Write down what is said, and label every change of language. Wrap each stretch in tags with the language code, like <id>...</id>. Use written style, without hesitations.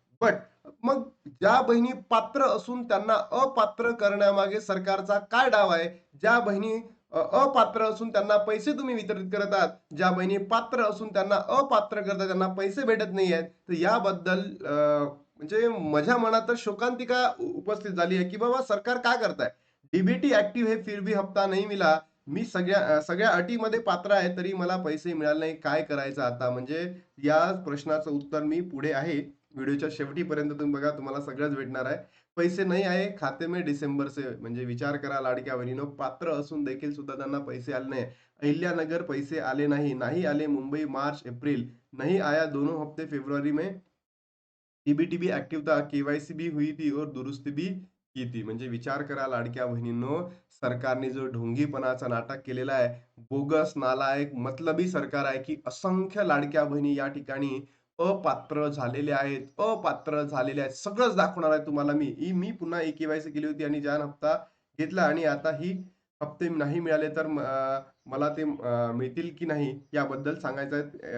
<mr>But मग ज्या बहिणी पात्र असून त्यांना अपात्र करण्यामागे सरकारचा काय डाव आहे? ज्या बहिणी अपात्र असून त्यांना पैसे तुम्ही वितरित करत आहात, ज्या बहिणी पात्र असून त्यांना अपात्र करता त्यांना पैसे भेटत नाही आहेत. तर याबद्दल म्हणजे माझ्या मनात तर शोकांतिका उपस्थित झाली आहे की बाबा सरकार काय करताय?</mr> <hi>डीबीटी ऍक्टिव्ह है फिर भी हफ्ता नहीं मिला.</hi> <mr>मी सगळ्या अटीमध्ये पात्र आहे तरी मला पैसे मिळाले नाही. काय करायचं आता? म्हणजे या प्रश्नाचं उत्तर मी पुढे आहे. व्हिडिओच्या शेवटीपर्यंत तुम्ही बघा, तुम्हाला सगळंच भेटणार आहे.</mr> <hi>पैसे नहीं आए खाते में डिसेंबर से.</hi> <mr>म्हणजे विचार करा लाडक्या बहिणीनो, पात्र असून देखील सुद्धा त्यांना पैसे आले नाही. अहिल्यानगर पैसे आले नाही.</mr> <hi>नहीं आले मुंबई मार्च अप्रैल. नहीं आया दोनों हफ्ते फरवरी में. डीबीटी भी एक्टिव था, केवायसी भी हुई थी और दुरुस्ती भी की थी.</hi> <mr>म्हणजे विचार करा लाडक्या बहिणींनो, सरकारने जो ढोंगीपणाचा नाटक केलेला आहे, बोगस, नालायक, मतलबी सरकार आहे, की असंख्य लाडक्या बहिणी या ठिकाणी अपात्र झालेल्या आहेत, अपात्र झालेल्या आहेत. सगळंच दाखवणार आहे तुम्हाला मी. मी पुन्हा ई-के-वाय-सी केली होती आणि ज्या हप्ता घेतला आणि आता ही हप्ते नाही मिळाले तर मला ते मिळतील की नाही याबद्दल सांगायचं आहे.</mr>